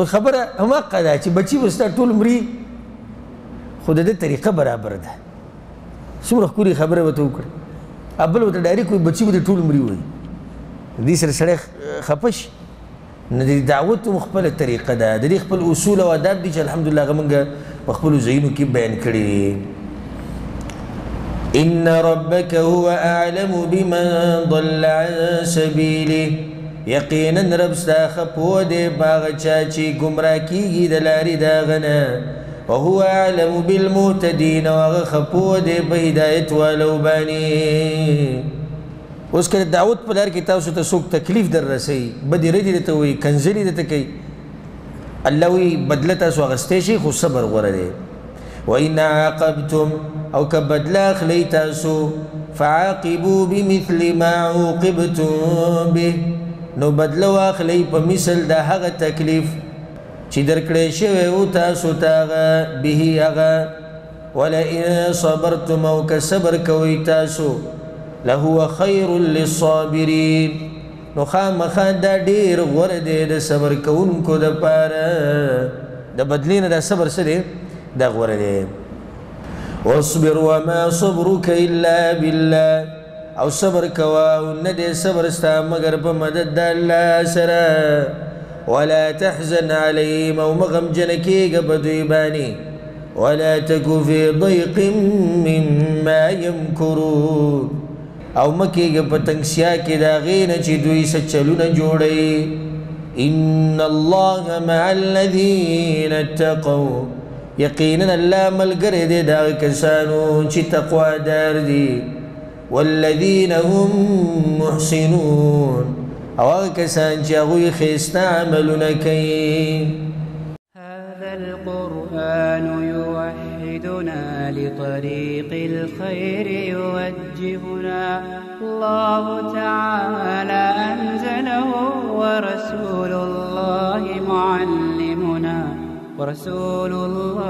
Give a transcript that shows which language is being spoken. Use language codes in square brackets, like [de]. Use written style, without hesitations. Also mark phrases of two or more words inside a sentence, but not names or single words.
[ps] خبره هماقه ده چې بچي به ستا ټول مري، خو د ده طریقه برابر ده. څومره ښکلې خبره به ته وکړې. بل ورته ډایرکټ وایي بچي به دې ټول مري وایي. دې سره سړی خفه شي. نو د دعوت هم خپله طریقه ده، د دې خپل اصول او آداب دي چې الحمدلله هغه موږ په خپلو ځایونو کې بیان کړي دي. [ar] ان ربک هو اعلم بمن ضل عن سبیله، [ps] یقینا رب ستا ښه پوه دی په هغه چا چې ګمراه کېږي د لارې د هغه نه. [ar] وهو اعلم بالمهتدین، [ps] او هغه ښه پوه دی په هدایت والو باندې. اوس که د دعوت په لار کې تاسو ته څوک تکلیف در رسوي، بدې ردې درته وایي، کنځلې درته کوي، الله وایي بدله تاسو اخیستی شئ خو صبر غوره دی. [ar] وإن عاقبتم، [ps] او که بدله اخلی تاسو، [ar] فعاقبوا بمثل ما عوقبتم به، [ps] نو بدله واخلی په مثل د هغه تکلیف چې درکړی شوی و تاسو ته هغه به هغه. [ar] ولئن صبرتم، [ps] او که صبر کوئ تاسو، [ar] لهو خیر للصابرین، [ps] نو خامخا دا ډېر غوره دی د صبر کوونکو دپاره. د بدلې نه دا صبر څه دی؟ دا غوره دی. [ar] واصبر وما صبرك الا بالله، [ps] او صبر کوا او نه دی صبر ستا مگر په مدد د الله سره. [ar] ولا تحزن عليهم، [ps] او مغمجن کېږه په دوی باندې. [ar] ولا تک في ضيق مما يمكرون، [ps] او مه کېږه په تنګسیا کې د هغې نه چې دوی څه چلونه جوړوي. [ar] ان الله مع الذين اتقوا، [ps] یقینا الله ملګری دی د هغه کسانو چې تقوادار دي. [ar] والذین هم محسنون، [ps] او هغه کسان چې هغوی ښایسته عملونه کوي. [ar] هذا القرآن يوحدنا لطريق الخير يوجهنا. الله تعالى أنزله ورسول الله معلمنا، ورسول